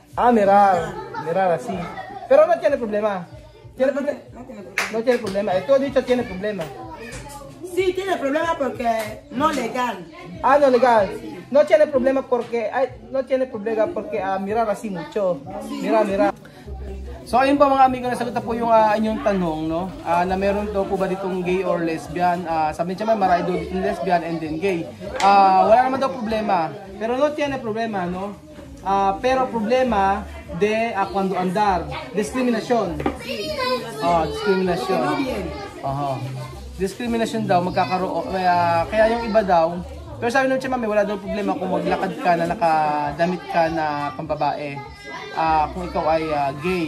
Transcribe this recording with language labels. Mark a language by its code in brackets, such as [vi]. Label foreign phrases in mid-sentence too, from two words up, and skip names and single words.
[es] Mirar así. Pero no tiene problema. ¿Tiene problema? No tiene problema. No tiene problema. Tú has dicho tiene problema. Sí, tiene problema porque no legal. No legal. No tiene problema porque mirar así mucho. Mira. [tl] So ayun pa mga amigo, nasagot na po yung inyong tanong, no? Na meron daw po ba ditong [en] gay or lesbian? [tl] Sabi niya marami daw ditong [en] lesbian and then gay. [tl] Wala naman daw problema. [es] Pero no tiene problema, no? Pero problema de cuando andar. [en] Discrimination. Discrimination. [tl] Discrimination daw magkakaroon. Kaya yung iba daw. Pero sabi ng Chamame, wala daw problema kung maglakad ka na nakadamit ka na pambabae. Kung ikaw ay gay.